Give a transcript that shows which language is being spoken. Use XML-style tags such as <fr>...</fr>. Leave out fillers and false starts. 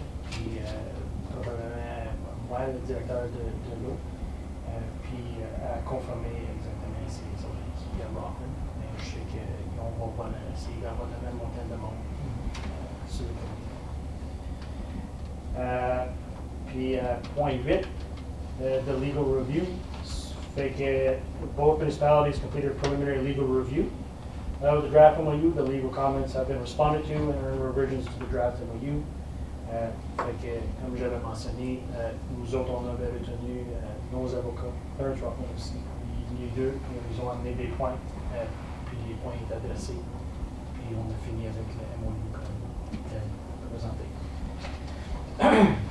<fr>Puis probablement moi, le directeur de l'eau, puis à confirmer exactement ces autres qui Robin. Mais je sais qu'ils vont pas avoir le même montant de monde sur le comité. Puis point 8,</fr> <en>the legal review.</en> <fr>Fait que</fr> <en>both municipalities completed a preliminary legal review of the draft MOU. The legal comments have been responded to and are revisions to the draft MOU.</en> <fr>Fait que, comme j'avais mentionné, nous autres, on avait retenu nos avocats, un Rockman aussi, les deux, puis ils ont amené des points, puis les points étaient adressés, puis on a fini avec le MOU comme présenté.</fr>